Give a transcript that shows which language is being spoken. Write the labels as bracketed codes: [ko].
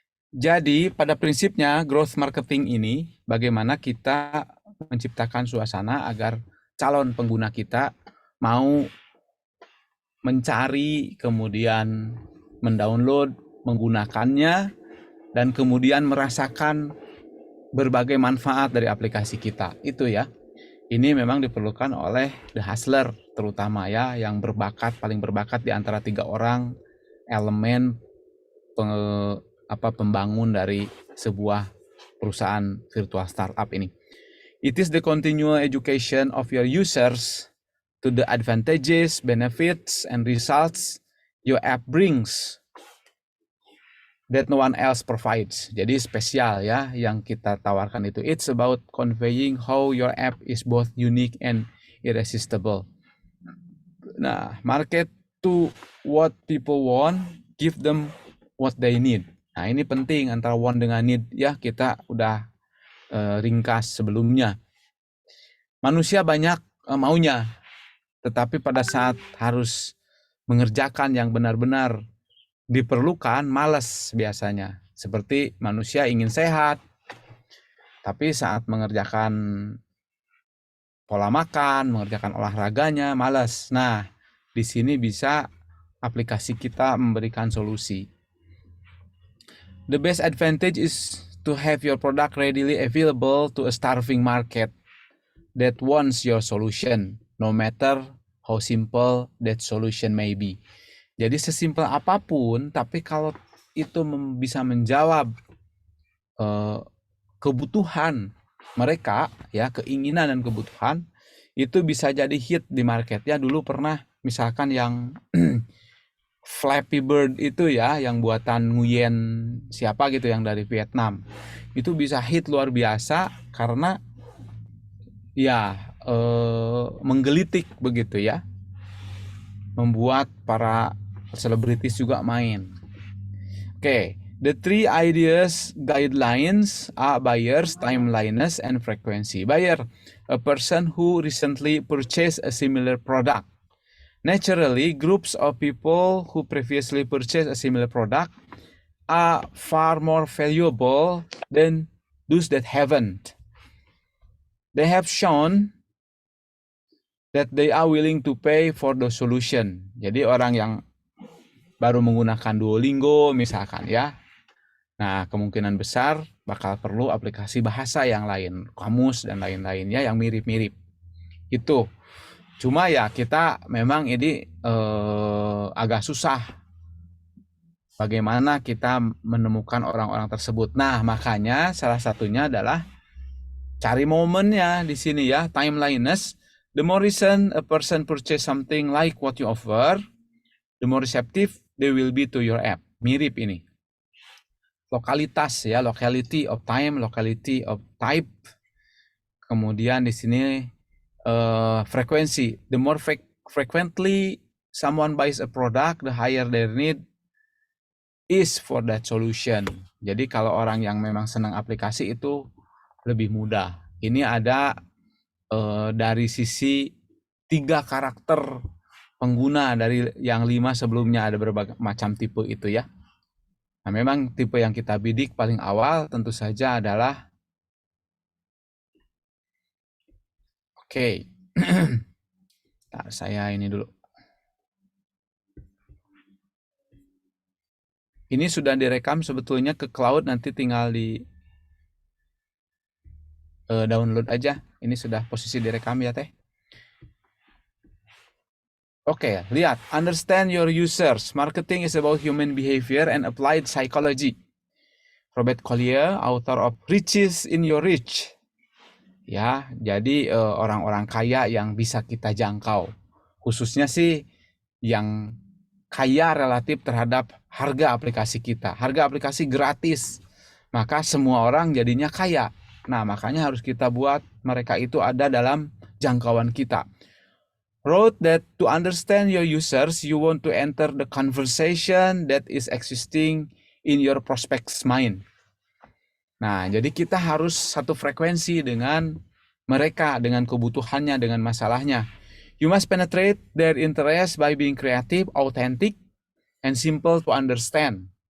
[id] Jadi pada prinsipnya growth marketing ini bagaimana kita menciptakan suasana agar calon pengguna kita mau mencari, kemudian mendownload, menggunakannya, dan kemudian merasakan berbagai manfaat dari aplikasi kita. Itu ya. Ini memang diperlukan oleh the hustler terutama ya, yang berbakat, paling berbakat di antara 3 orang elemen pembangun dari sebuah perusahaan virtual startup ini. [en] It is the continual education of your users to the advantages, benefits, and results your app brings that no one else provides. [id] Jadi spesial ya yang kita tawarkan itu. [en] It's about conveying how your app is both unique and irresistible. Nah, market to what people want, give them what they need. [id] Nah, ini penting antara want dengan need ya, kita udah ringkas sebelumnya. Manusia banyak maunya, tetapi pada saat harus mengerjakan yang benar-benar diperlukan, malas biasanya. Seperti manusia ingin sehat, tapi saat mengerjakan pola makan, mengerjakan olahraganya, malas. Nah, di sini bisa aplikasi kita memberikan solusi. [en] The best advantage is to have your product readily available to a starving market that wants your solution, no matter how simple that solution may be. [id] Jadi sesimpel apapun, tapi kalau itu bisa menjawab kebutuhan mereka, ya keinginan dan kebutuhan, itu bisa jadi hit di market. Ya dulu pernah misalkan yang Flappy Bird itu ya, yang buatan Nguyen siapa gitu yang dari Vietnam, itu bisa hit luar biasa karena ya menggelitik begitu ya, membuat para selebritis juga main. [en] Oke, the three ideas guidelines are buyers, timeliness, and frequency. Buyer, a person who recently purchased a similar product. Naturally, groups of people who previously purchased a similar product are far more valuable than those that haven't. They have shown that they are willing to pay for the solution. [id] Jadi orang yang baru menggunakan Duolingo misalkan ya, nah kemungkinan besar bakal perlu aplikasi bahasa yang lain, kamus dan lain-lainnya yang mirip-mirip. Itu. Cuma ya kita memang ini agak susah bagaimana kita menemukan orang-orang tersebut. Nah, makanya salah satunya adalah cari momennya di sini ya, timeliness. [en] The more recent a person purchase something like what you offer, the more receptive they will be to your app. [id] Mirip ini. Lokalitas ya, [en] locality of time, locality of type. [id] Kemudian di sini frekuensi. [en] The more frequently someone buys a product, the higher their need is for that solution. [id] Jadi kalau orang yang memang senang aplikasi itu lebih mudah. Ini ada dari sisi 3 karakter pengguna dari yang 5 sebelumnya, ada berbagai macam tipe itu ya. Nah, memang tipe yang kita bidik paling awal tentu saja adalah oke. Saya ini dulu. Ini sudah direkam sebetulnya ke cloud, nanti tinggal di download aja. Ini sudah posisi direkam ya teh. Oke, lihat. [en] Understand your users. Marketing is about human behavior and applied psychology. Robert Collier, author of Riches in Your Reach. [id] Ya, jadi orang-orang kaya yang bisa kita jangkau. Khususnya sih yang kaya relatif terhadap harga aplikasi kita. Harga aplikasi gratis. Maka semua orang jadinya kaya. Nah, makanya harus kita buat mereka itu ada dalam jangkauan kita. [en] Wrote that to understand your users, you want to enter the conversation that is existing in your prospect's mind. [id] Nah, jadi kita harus satu frekuensi dengan mereka, dengan kebutuhannya, dengan masalahnya. [en] You must penetrate their interest by being creative, authentic, and simple to understand.